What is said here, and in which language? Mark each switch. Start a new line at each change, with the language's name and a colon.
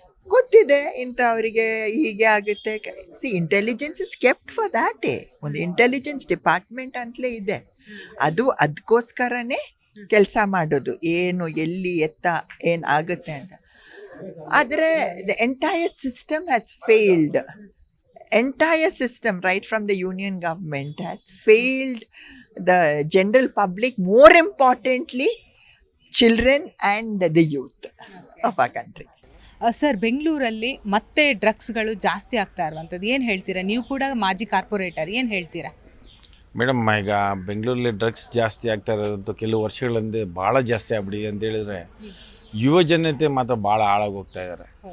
Kannada: ಗೊತ್ತಿದೆ, ಇಂಥವರಿಗೆ ಹೀಗೆ ಆಗುತ್ತೆ.
English: Intelligence is kept for ದ್ಯಾಟೇ.
Kannada: ಒಂದು ಇಂಟೆಲಿಜೆನ್ಸ್ ಡಿಪಾರ್ಟ್ಮೆಂಟ್ ಅಂತಲೇ ಇದೆ, ಅದಕ್ಕೋಸ್ಕರನೇ ಕೆಲಸ ಮಾಡೋದು, ಏನು ಎಲ್ಲಿ ಎತ್ತ ಏನು ಆಗುತ್ತೆ ಅಂತ.
English: ಆದರೆ the entire system has failed. Entire system right from the union government has failed the general public, more importantly children and the youth of our country.
Kannada: Sir, ಬೆಂಗಳೂರಲ್ಲಿ ಮತ್ತೆ ಡ್ರಗ್ಸ್ಗಳು ಜಾಸ್ತಿ ಆಗ್ತಾ ಇರುವಂಥದ್ದು ಏನು ಹೇಳ್ತೀರಾ? ನೀವು ಕೂಡ ಮಾಜಿ ಕಾರ್ಪೊರೇಟರ್, ಏನು ಹೇಳ್ತೀರಾ? ಮೇಡಮ್, ಈಗ ಬೆಂಗಳೂರಲ್ಲಿ ಡ್ರಗ್ಸ್ ಜಾಸ್ತಿ ಆಗ್ತಾ ಇರೋದಂತೂ ಕೆಲವು ವರ್ಷಗಳಿಂದ ಭಾಳ ಜಾಸ್ತಿ ಆಗ್ಬಿಟ್ಟಿದೆ ಅಂತ ಹೇಳಿದರೆ ಯುವ ಜನತೆ ಮಾತ್ರ ಭಾಳ ಹಾಳಾಗಿ ಹೋಗ್ತಾ ಇದ್ದಾರೆ.